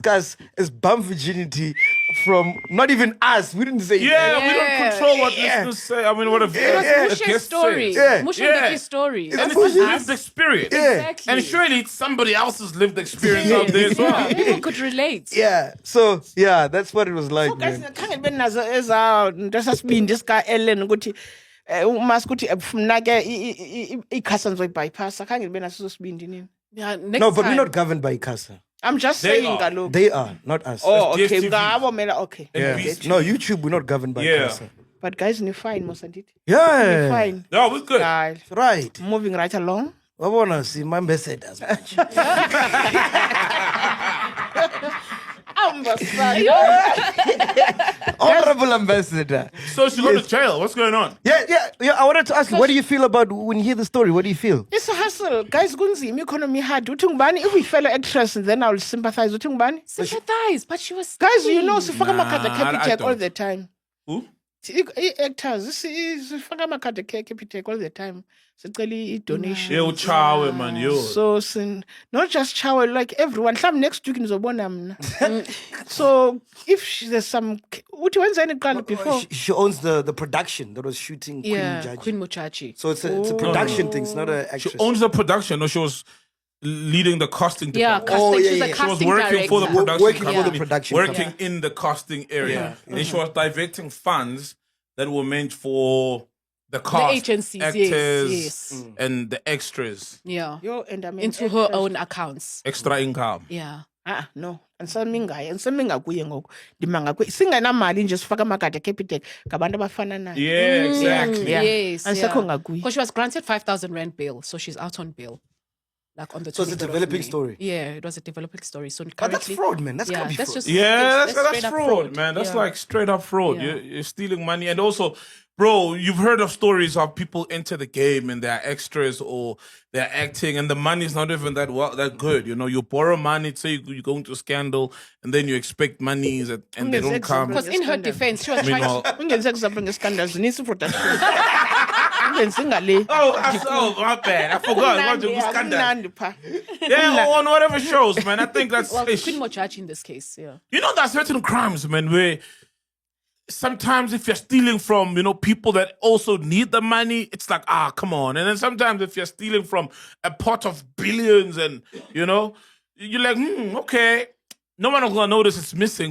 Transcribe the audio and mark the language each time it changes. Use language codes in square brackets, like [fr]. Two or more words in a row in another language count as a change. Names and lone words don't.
[en] The first thing they have to discuss is bum virginity from not even us. We didn't say Yeah, we don't control what Yeah. listeners say. I mean, what a It a was Musha's guest story. says. Musha Yeah. Vicky's story. And That's it's his what lived experience. Yeah. Exactly. And surely it's somebody else's lived experience out there as well. People could relate. Yeah. So yeah, that's what it was like, guys man. [xh] khange libe nazo nto sasibindi sika Ellen ukuthi uMask uthi mna ke ikhasa ngizoyibypassa khange libe naso sibindi nini. [en] Yeah, next No, but time. we're not governed by ICASA. I'm just They saying are. kaloku. They are, not us. Oh, okay. DSTV. [xh] Ngabo mina okay. [en] Yeah. BSTV. No, YouTube, we're not governed by Yeah. ICASA. But guys, ni fine mosandit. Yeah. Fine. No, we're good. Guys, Right. moving right along. I want to see my ambassadors. Honorable ambassador. So she go to jail. What's going on? Yeah. I wanted to ask you, what do you feel about when you hear the story? What do you feel? It's a hustle. Guys, kunzima economy hard. [xh] Uthi ngubani [en] if we fellow actress then I'll sympathize. [xh] Uthi ngubani? [en] Sympathize, but she was. Guys, you know skinny. [xh] sifaka amakhadi [en] I Capitec all don't. the time. Who? Actors [xh] sifaka amakhadi [en] Capitec all the time. [xh] Sicela donation. [en] Yo, chawe, man, yo. So not just chow, like everyone. Some next week [xh] nizobona mna. [en] So if there's some [xh] uthi wenza [en] any kind before. She owns the production that was shooting Yeah, Queen Jaji. Queen Muchachi. So it's a production thing. It's not an actress. She owns the production, or she was leading the casting Yeah, department. casting. Oh, She yeah, was a yeah. She was casting working director. for the production Working for company, the production working company. in the casting area. Then she was diverting funds that were meant for the cast, agencies, yes, actors, yes. and the extras. Yeah. Yo, and I mean Into her own accounts. Extra income. Yeah. No. [xh] And ngakuye ngoku ndimanga kwe singenamali nje sifaka amakhadi Capitec ngabantu abafana nayo. [en] Yeah, exactly. Yeah. Yes. [xh] Andisekho ngakuye. [en] Because she was granted 5,000 rand bail, so she's out on bail. Like on the So it's a 23rd of developing May. story. Yeah, it was a developing story. So But that's currently, fraud, man. That's yeah, gotta be that's fraud. just Yeah, that's straight up fraud, man. That's Yeah. like straight up fraud. Yeah. You're stealing money. And also, bro, you've heard of stories of people enter the game and they're extras or they're acting and the money's not even that good. You know, you borrow money, say you go into a scandal and then you expect monies and they don't come. Because in her defense, she was trying Meanwhile, to. [xh] Ungenze example ngescandals nisi production. Ungenze ngale. [en] oh, my bad. I forgot. What the scandal. [xh] Kumnandi pha. [en] Yeah, on whatever shows, man. I think that's. Well, Queen Muchachi in this case, yeah. You know, there's certain crimes, man, where sometimes if you're stealing from, people that also need the money, it's like, come on. And then sometimes if you're stealing from a pot of billions and, you're like, okay, no one is going to notice it's missing.